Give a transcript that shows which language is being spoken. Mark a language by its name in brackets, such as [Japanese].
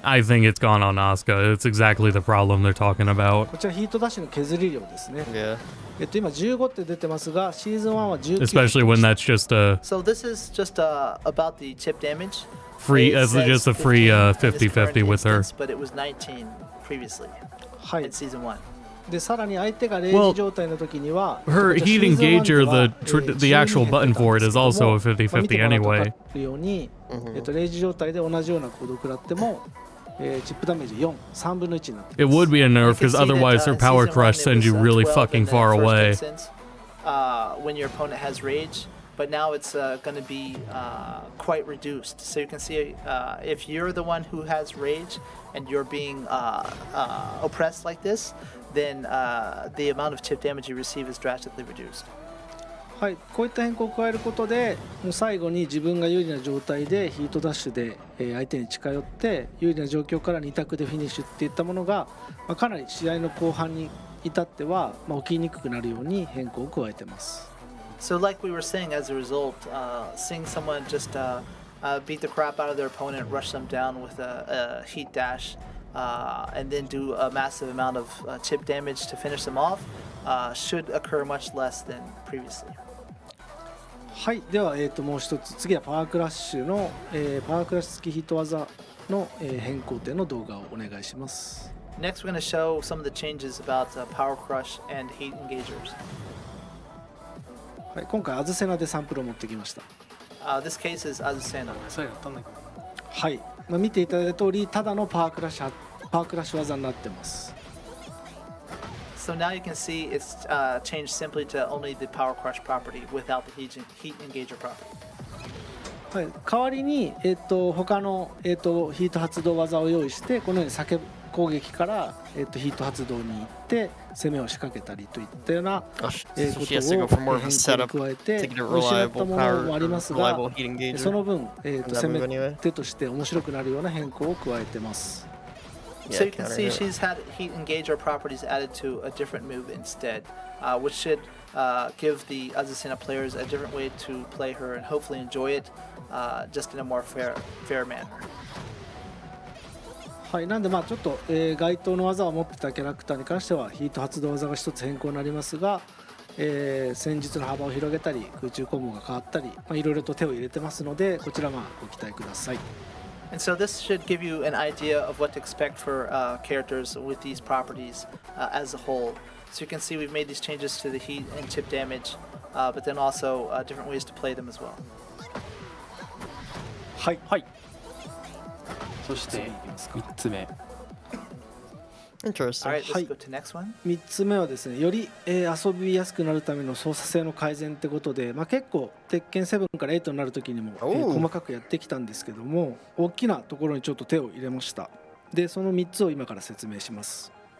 [English] I think it's gone on Asuka. It's exactly the problem they're talking about. [Japanese] こちらヒートダッシュの削り量ですね。 [English] Yeah. [Japanese] 今15って出てますが、シーズン1は19。 [English] Especially when that's just a So this is just about the chip damage. free, as just a free 50-50 with her. But it was 19 previously. [Japanese] はい [English] in Season 1. [Japanese] でさらに相手がレイジ状態の時には [English] Her heat engager, the actual button for it is also a 50-50 anyway. [Japanese] ようにレイジ状態で同じようなコードを食らってもチップダメージ4、3分の1になって [English] It would be a nerf because otherwise her power crush sends you really fucking far away. When your opponent has rage, but now it's going to be quite reduced. So you can see if you're the one who has rage and you're being oppressed like this, then the amount of chip damage you receive is drastically reduced. [Japanese] はい、こういった変更を加えることでもう最後に自分が有利な状態でヒートダッシュで相手に近寄って有利な状況から2択でフィニッシュっていったものがかなり試合の後半に至っては起きにくくなるように変更を加えてます。 [English] So like we were saying, as a result, seeing someone just beat the crap out of their opponent, rush them down with a heat dash, and then do a massive amount of chip damage to finish them off, should occur much less than previously. [Japanese] はい、では、もう一つ次はパワークラッシュの、パワークラッシュ付きヒート技の、変更点の動画をお願いします。 [English] Next, we're going to show some of the changes about Power Crush and Heat Engagers. [Japanese] はい、今回アズセナでサンプルを持ってきました。 [English] This case is Azucena. [Japanese] はい、見ていただいた通りただのパワークラッシュ技になってます。 [English] So now you can see it's changed simply to only the Power Crush property without the Heat Engager property. [Japanese] はい、代わりに、他の、ヒート発動技を用意してこのように叫ぶ攻撃から、ヒート発動に行って攻めを仕掛けたりといったような、ことを変更に加えて失ったものもありますがその分、攻め手として面白くなるような変更を加えてます。 [English] So you can see she's had Heat Engager properties added to a different move instead, which should give the Azucena players a different way to play her and hopefully enjoy it just in a more fair manner. [Japanese] はい、なんでちょっと、該当の技を持ってたキャラクターに関してはヒート発動技が一つ変更になりますが、戦術の幅を広げたり空中コンボが変わったり、いろいろと手を入れてますのでこちらご期待ください。 [English] And so this should give you an idea of what to expect for characters with these properties as a whole. So you can see we've made these changes to the heat and chip damage, but then also different ways to play them as well. [Japanese] はい。はい。そして3つ目。 [English] Interesting. Alright, let's go to next one. [Japanese] 3つ目はですね、より、遊びやすくなるための操作性の改善ってことで、結構鉄拳7から8になる時にも、細かくやってきたんですけども、大きなところにちょっと手を入れました。で、その3つを今から説明します。